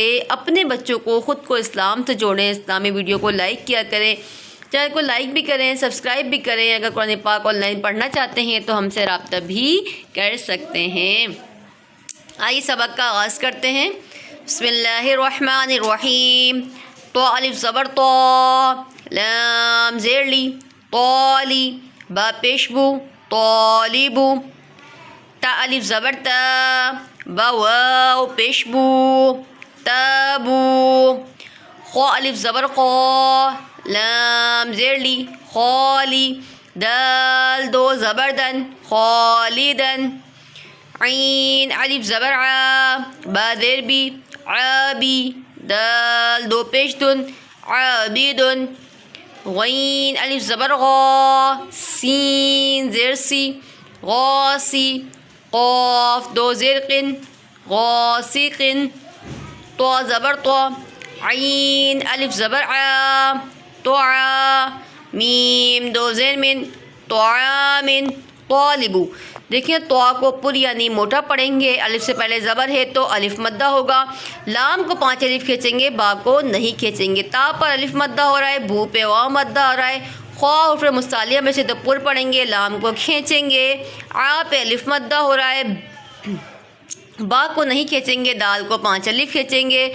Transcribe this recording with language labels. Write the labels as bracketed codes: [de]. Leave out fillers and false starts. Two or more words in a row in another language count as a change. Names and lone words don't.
[ur] اپنے بچوں کو، خود کو اسلام سے جوڑیں، اسلامی ویڈیو کو لائک کیا کریں، چینل کو لائک بھی کریں، سبسکرائب بھی کریں۔ اگر قرآن پاک آن لائن پڑھنا چاہتے ہیں تو ہم سے رابطہ بھی کر سکتے ہیں۔ آئیے سبق کا آغاز کرتے ہیں۔ [ar] بسم اللہ الرحمن الرحیم۔ [ur] تو الف زبر تو، لام زیر لی، طالی، با پیش بو، طالبو، تا الف زبر تا، با واو پیش بو، تابو، خو الف زبر خو، لام زیر لی، خالی، دال دو زبر دن، خالدن، عین الف زبر عا، با زیر بی، عابی، دال دو پیش دن، عابدن، غین الف زبر غا، سین زیر سی، غاسی، قاف دو زیر قن، غاسقن، تو زبر تو، عین الف زبر عا، طعا، میم دو زیر من، طعامن، طالبو۔ دیکھیں، تو کو پر یعنی موٹا پڑھیں گے، الف سے پہلے زبر ہے تو الف مدہ ہوگا۔ لام کو 5 الف کھینچیں گے، با کو نہیں کھینچیں گے۔ تا پر الف مدہ ہو رہا ہے، بو پہ واو مدہ ہو رہا ہے۔ خوا حرف مستعلیہ میں سے تو پر پڑھیں گے، لام کو کھینچیں گے۔ آ پہ الف مدہ ہو رہا ہے، با کو نہیں کھینچیں گے، دال کو 5 الف کھینچیں گے۔